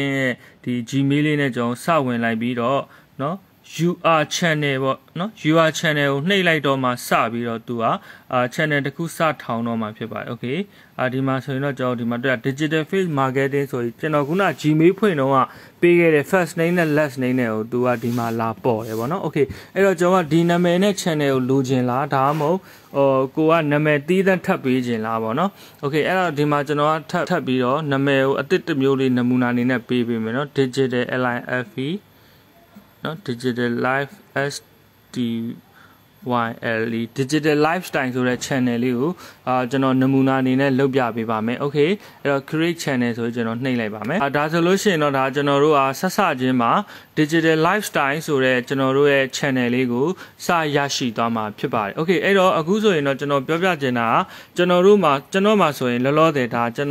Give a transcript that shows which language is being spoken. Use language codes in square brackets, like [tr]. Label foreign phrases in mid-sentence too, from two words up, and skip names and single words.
[my] ရဲ့ဒီ Gmail လေးနဲ့ကျွန်တော်စဝင်လိုက်ပြီးတော့နော် [en] UR channel [my] ပေါ့နော် [en] UR channel [my] ကိုနှိပ်လိုက်တော့မှစပြီးတော့သူကchannel တစ်ခုစထောင်တော့မှ ဖြစ်ပါတယ် Okay ဒီမှာဆိုရင်တော့ကျွန်တော်ဒီမှာတွေ့ [en] digital face marketing [my] ဆိုရင်ကျွန်တော်ခုန Gmail ဖွင့်တော့ကပေးခဲ့တဲ့ [en] first name [my] နဲ့ [en] last name [my] နဲ့ကိုသူကဒီမှာလာပေါ်တယ်ပေါ့နော် Okay အဲ့တော့ကျွန်တော်ကဒီနာမည်နဲ့ channel ကိုလိုချင်လားဒါမှမဟုတ်ကိုကနာမည်တီးသန့်ထပ်ပေးချင်လားပေါ့နော် Okay အဲ့တော့ဒီမှာကျွန်တော်ကထပ်ပြီးတော့နာမည်ကိုအသစ်တစ်မျိုးလေးနမူနာအနေနဲ့ပေးပေးမယ်နော် [en] digital life [my] နော် [en] digital life SDYLE digital lifestyle [my] ဆိုတဲ့ channel လေးကိုကျွန်တော်နမူနာအနေနဲ့လုပ်ပြပေးပါမယ် Okay အဲ့တော့ [en] create channel [my] ဆိုကျွန်တော်နှိပ်လိုက်ပါမယ်ဒါဆိုလို့ရှိရင်တော့ဒါကျွန်တော်တို့ဆက်စချင်းမှာ [en] digital lifestyle [my] ဆိုတဲ့ကျွန်တော်တို့ရဲ့ channel လေးကိုစရရှိသွားမှာဖြစ်ပါတယ် Okay အဲ့တော့အခုဆိုရင်တော့ကျွန်တော်ပြောပြချင်တာကျွန်တော်မှာဆိုရင်လောလောဆယ်ဒါကျွန်